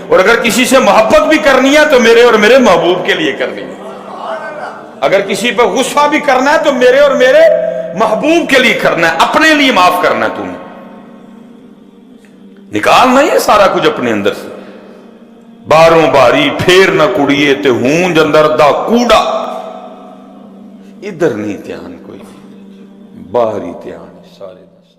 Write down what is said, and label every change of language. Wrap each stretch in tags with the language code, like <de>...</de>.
<ur>اور اگر کسی سے محبت بھی کرنی ہے تو میرے اور میرے محبوب کے لیے کرنی ہے. اگر کسی پہ غصہ بھی کرنا ہے تو میرے اور میرے محبوب کے لیے کرنا ہے, اپنے لیے معاف کرنا ہے. تم نکالنا ہی ہے سارا کچھ اپنے اندر سے.</ur> <pa>باروں باری پھیر نہ کڑیے تے ہونج اندر دا کوڑا. ادھر نہیں دھیان کوئی, باہر ہی دھیان سارے.</pa>